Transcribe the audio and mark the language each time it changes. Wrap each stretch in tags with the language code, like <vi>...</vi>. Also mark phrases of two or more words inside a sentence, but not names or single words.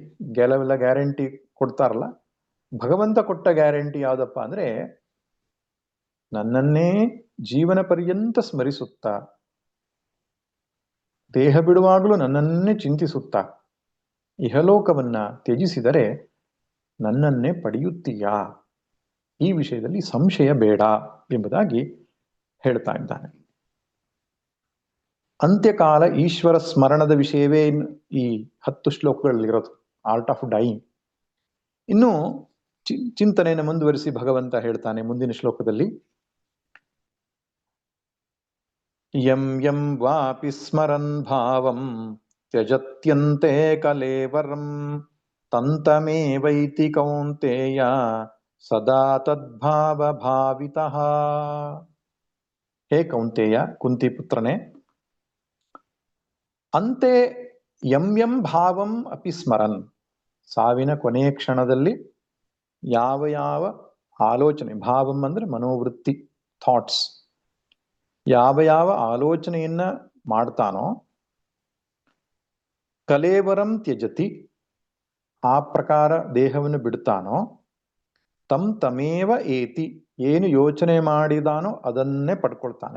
<kn>ಕೆಲವೆಲ್ಲ ಗ್ಯಾರಂಟಿ ಕೊಡ್ತಾರಲ್ಲ, ಭಗವಂತ ಕೊಟ್ಟ ಗ್ಯಾರಂಟಿ ಯಾವ್ದಪ್ಪ ಅಂದ್ರೆ, ನನ್ನನ್ನೇ ಜೀವನ ಪರ್ಯಂತ ಸ್ಮರಿಸುತ್ತಾ, ದೇಹ ಬಿಡುವಾಗಲೂ ನನ್ನನ್ನೇ ಚಿಂತಿಸುತ್ತಾ ಇಹಲೋಕವನ್ನ ತ್ಯಜಿಸಿದರೆ ನನ್ನನ್ನೇ ಪಡೆಯುತ್ತೀಯಾ, ಈ ವಿಷಯದಲ್ಲಿ ಸಂಶಯ ಬೇಡ ಎಂಬುದಾಗಿ ಹೇಳ್ತಾ ಇದ್ದಾನೆ. ಅಂತ್ಯಕಾಲ ಈಶ್ವರ ಸ್ಮರಣದ ವಿಷಯವೇ ಈ 10 ಶ್ಲೋಕಗಳಲ್ಲಿರೋದು,</kn> <en>art of dying.</en> <kn>ಇನ್ನು ಚಿಂತನೆಯನ್ನು ಮುಂದುವರಿಸಿ ಭಗವಂತ ಹೇಳ್ತಾನೆ ಮುಂದಿನ ಶ್ಲೋಕದಲ್ಲಿ,</kn> <sa>ಯಂ ಯಂ ವಾಪಿ ಸ್ಮರನ್ ಭಾವಂ ತ್ಯಜತ್ಯಂತೆ ಕಲೇವರಂ ತಂತಮೇವೈತಿ ಕೌಂತೇಯ ಸದಾ ತದ್ಭಾವ ಭಾವಿತಃ. ಹೇ ಕೌಂತೇಯ,</sa> <kn>ಕುಂತಿ ಪುತ್ರನೇ,</kn> <sa>ಅಂತೆ ಯಂ ಯಂ ಭಾವಂ ಅಪಿ ಸ್ಮರನ್,</sa> <kn>ಸಾವಿನ ಕೊನೆಯ ಕ್ಷಣದಲ್ಲಿ ಯಾವ ಯಾವ ಆಲೋಚನೆ, ಭಾವಂ ಅಂದ್ರೆ ಮನೋವೃತ್ತಿ, ಥಾಟ್ಸ್, ಯಾವ ಯಾವ ಆಲೋಚನೆಯನ್ನ ಮಾಡ್ತಾನೋ,</kn> <sa>ಕಲೇವರಂ ತ್ಯಜತಿ,</sa> <kn>ಆ ಪ್ರಕಾರ ದೇಹವನ್ನು ಬಿಡ್ತಾನೋ,</kn> <sa>ತಂ ತಮೇವ ಏತಿ,</sa> <kn>ಏನು ಯೋಚನೆ ಮಾಡಿದಾನೋ ಅದನ್ನೇ ಪಡ್ಕೊಳ್ತಾನೆ.</kn>